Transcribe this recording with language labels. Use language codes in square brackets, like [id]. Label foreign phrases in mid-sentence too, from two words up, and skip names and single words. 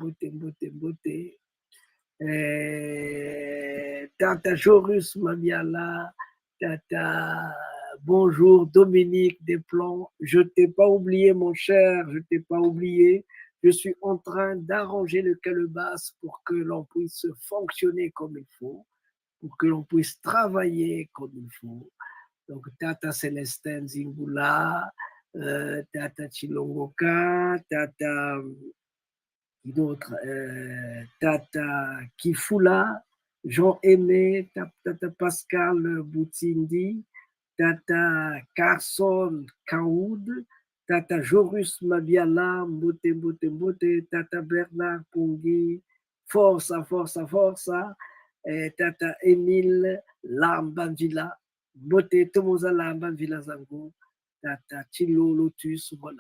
[fr] Tata Jorus Mabiala, Tata, bonjour Dominique Desplans. Je t'ai pas oublié, mon cher, je t'ai pas oublié. Je suis en train d'arranger le calebasse pour que l'on puisse fonctionner comme il faut, pour que l'on puisse travailler comme il faut. Donc, Tata Célestin Zingula, Tata Chilongoka, Tata, d'autres, Tata Kifula, Jean-Aimé, Tata Pascal Boutindi, Tata Carson Kaoud, Tata Jorus Mabiala, [kg] Mbote, Mbote, Mbote, [fr] Tata Bernard Pongui, [it] Forza, Forza, Forza, [fr] Tata Émile Lambavila, Mbote, Tomoza Lambavila Zango, Tata Chilo Lotus, voilà.